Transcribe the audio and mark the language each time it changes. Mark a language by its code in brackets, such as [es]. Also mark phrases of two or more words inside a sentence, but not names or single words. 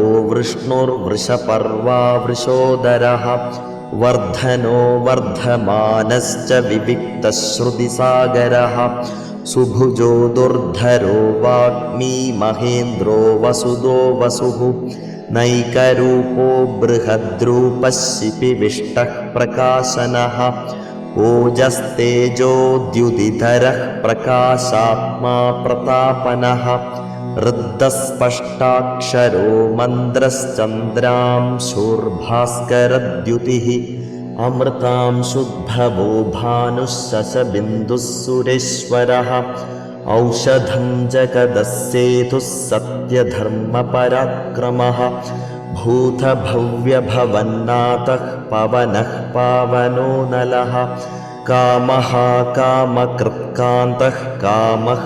[sa] वृष्णुर्वृषपर्वा वृषोदरः वर्द्धनो वर्द्धमानश्च विविक्तश्रुतिसागरः सुभुजो दुर्धरो वाग्मी महेन्द्रो वसुदो वसुः नैकरूपो बृहद्रूपः शिपिविष्टः प्रकाशनः ओजस्तेजोद्युतिधरः प्रकाशात्मा प्रतापनः ऋद्धस्पष्टाक्षरो मन्त्रश्चन्द्रांशुर्भास्करद्युतिः अमृतांशुद्भवो भानुः शशबिन्दुः सुरेश्वरः औषधं जगदस्येतुः सत्यधर्मपराक्रमः भूतभव्यभवन्नाथः पवनः पावनो नलः कामः कामकृत्कान्तः कामः